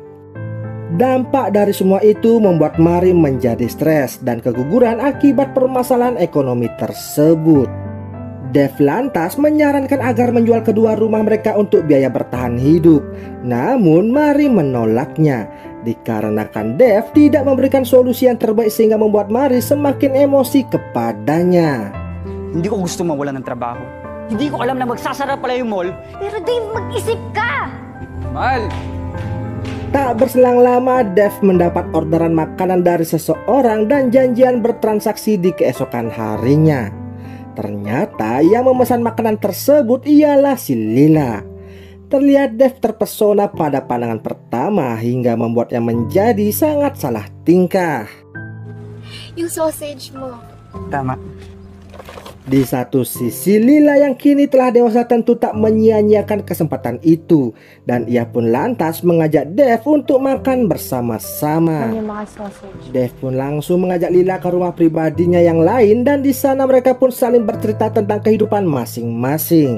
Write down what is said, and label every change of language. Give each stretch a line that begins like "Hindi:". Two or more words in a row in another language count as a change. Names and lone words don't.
Indonesian: Dampak dari semua itu membuat Marie menjadi stres dan keguguran akibat permasalahan ekonomi tersebut. Dev lantas menyarankan agar menjual kedua rumah mereka untuk biaya bertahan hidup. Namun Marie menolaknya dikarenakan Dev tidak memberikan solusi yang terbaik sehingga membuat Marie semakin emosi kepadanya.
Filipino: Hindi ko gusto mawalan ng trabaho. Hindi ko alam na magsasara pala yung mall. Pero Dave, mag-isip ka! Mahal!
Indonesian: Tak berselang lama Dev mendapat orderan makanan dari seseorang dan janjian bertransaksi di keesokan harinya. Ternyata yang memesan makanan tersebut ialah si Lila. Terlihat Dev terpesona pada pandangan pertama hingga membuatnya menjadi sangat salah tingkah.
Filipino: Yung sausage mo. Tama.
Indonesian: Di satu sisi Lila yang kini telah dewasa tentu tak menyia-nyiakan kesempatan itu, dan ia pun lantas mengajak Dev untuk makan bersama-sama. Dev pun langsung mengajak Lila ke rumah pribadinya yang lain dan di sana mereka pun saling bercerita tentang kehidupan masing-masing.